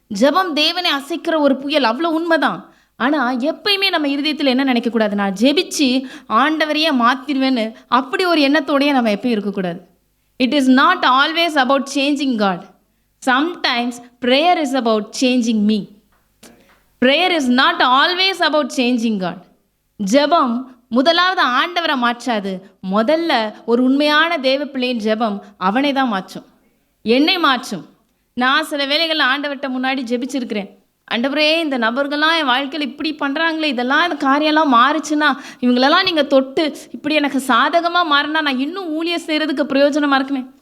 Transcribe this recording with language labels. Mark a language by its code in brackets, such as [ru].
[ta] ஜெபம் தேவனை அசைக்கிற ஒரு புயல், அவ்வளோ உண்மைதான். ஆனால் எப்பயுமே நம்ம இருதயத்தில் என்ன நினைக்கக்கூடாது, நான் ஜெபிச்சு ஆண்டவரையே மாற்றிடுவேன்னு அப்படி ஒரு எண்ணத்தோடையே நம்ம எப்பயும் இருக்கக்கூடாது. [en] It is not always about changing God. Sometimes prayer is about changing me. Prayer is not always about changing God. [ta] ஜெபம் முதலாவது ஆண்டவரை மாற்றாது. முதல்ல ஒரு உண்மையான தேவ பிள்ளையின் ஜெபம் அவனை தான் மாற்றும், என்னை மாற்றும். நான் சில வேளைகளில் ஆண்டவர்கிட்ட முன்னாடி ஜெபிச்சிருக்கிறேன். ஆண்டவரே, இந்த நபர்கள்லாம் என் வாழ்க்கையில் இப்படி பண்ணுறாங்களே, இதெல்லாம் இந்த காரியம்லாம் மாறுச்சுன்னா, இவங்களெல்லாம் நீங்கள் தொட்டு இப்படி எனக்கு சாதகமாக மாறினா நான் இன்னும் ஊழியம் செய்கிறதுக்கு பிரயோஜனமாக இருக்குமே.